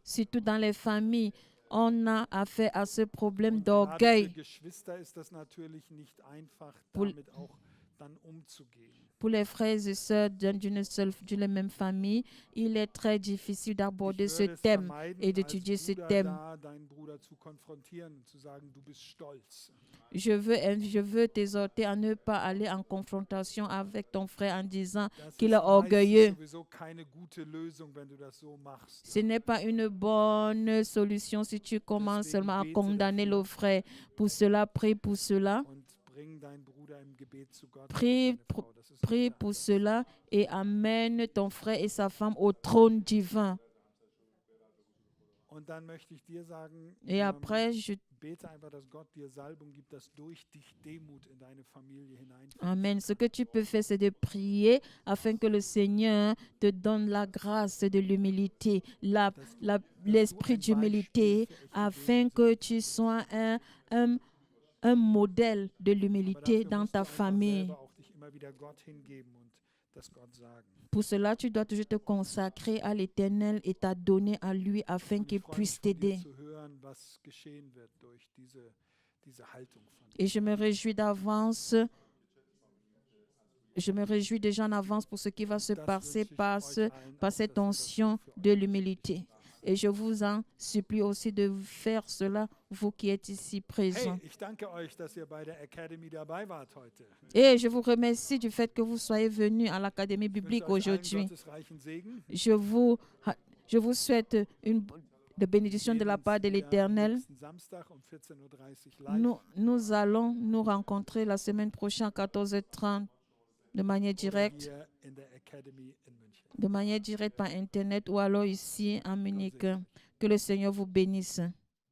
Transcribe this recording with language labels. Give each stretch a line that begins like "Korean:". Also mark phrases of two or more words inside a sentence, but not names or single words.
French: Surtout dans les familles, on a affaire à ce problème
German: Und gerade für
French: d'orgueil.
German: Geschwister ist das natürlich nicht einfach,
French: Pour-
German: damit auch dann umzugehen.
French: Pour les frères et sœurs d'une même famille, il est très difficile d'aborder
German: Ich
French: ce
German: würde es
French: thème
German: vermeiden,
French: et d'étudier
German: als
French: ce
German: Bruder
French: thème.
German: da deinen Bruder zu konfrontieren und zu sagen, du bist stolz.
French: Je veux t'exhorter à ne pas aller en confrontation avec ton frère en disant
German: Das
French: qu'il
German: ist
French: est orgueilleux.
German: meistens sowieso keine gute Lösung, wenn du das so machst.
French: Ce n'est pas une bonne solution si tu commences
German: Deswegen
French: seulement à
German: bete
French: condamner
German: dafür.
French: le frère. Pour cela, prie pour cela.
German: Und bring deinen Bruder im Gebet zu Gott.
French: Prie,
German: und seine Frau. Das ist
French: Prie
German: unser
French: pour
German: Anliegen.
French: cela et amène ton frère et sa femme au trône divin.
German: Und dann möchte ich dir sagen,
French: Et après,
German: bete einfach, dass Gott dir Salbung gibt, dass durch dich Demut in deine Familie hineinfließt. Amen.
French: Ce que tu peux faire, c'est de prier afin que le Seigneur te donne la grâce de l'humilité, l'esprit d'humilité, afin que tu sois un modèle de
German: Aber
French: l'humilité
German: dafür
French: dans
German: musst
French: ta
German: du einfach
French: famille.
German: selber auch dich immer wieder Gott hingeben und das Gott sagen.
French: Pour cela, tu dois toujours te consacrer à l'Éternel et t'adonner à lui afin
German: Und ich
French: qu'il
German: freue mich
French: puisse
German: von dir
French: t'aider.
German: zu hören, was geschehen wird durch diese Haltung von dir.
French: Et je me réjouis d'avance. Je me réjouis déjà en avance pour ce qui va se
German: Das
French: passer
German: wünsche ich
French: par
German: euch allen
French: par
German: auch,
French: cette
German: dass ihr das so
French: onction
German: für
French: de
German: euch
French: l'humilité.
German: macht.
French: Et je vous en supplie aussi de faire cela, vous qui êtes ici présents.
German: Hey, ich danke euch, dass ihr bei der Academy dabei wart heute.
French: Et je vous remercie du fait que vous soyez venus à l'Académie
German: Ich wünsche
French: biblique
German: euch allen
French: aujourd'hui.
German: gottesreichen Segen.
French: Je vous souhaite une de bénédiction de la part de l'Éternel.
German: Nächsten Samstag um 14:30 Uhr live.
French: Nous allons nous rencontrer la semaine prochaine à 14h30 de manière directe,
German: Hier in der Academy in München.
French: par Internet ou alors ici à Munich. Que le Seigneur vous bénisse.